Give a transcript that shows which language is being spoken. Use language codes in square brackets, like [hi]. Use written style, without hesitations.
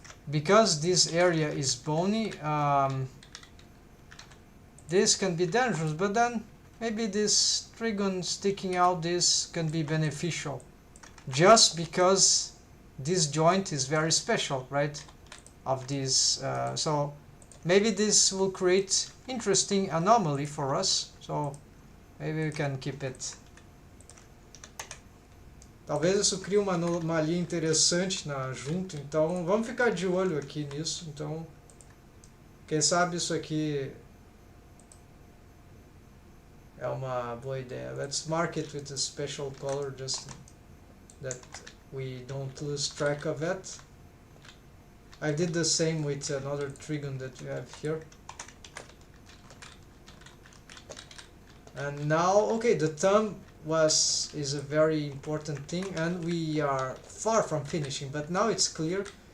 [en] because this area is bony, this can be dangerous, but then maybe this trigon sticking out, this can be beneficial, just because this joint is very special, right, of this, so maybe this will create interesting anomaly for us, so maybe we can keep it. [pt] Talvez isso crie uma anomalia interessante junto, então vamos ficar de olho aqui nisso. Então, quem sabe isso aqui é uma boa ideia. [en] Let's mark it with a special color just that we don't lose track of it. I did the same with another trigon that we have here. And now, okay, the thumb is a very important thing, and we are far from finishing, but now it's clear.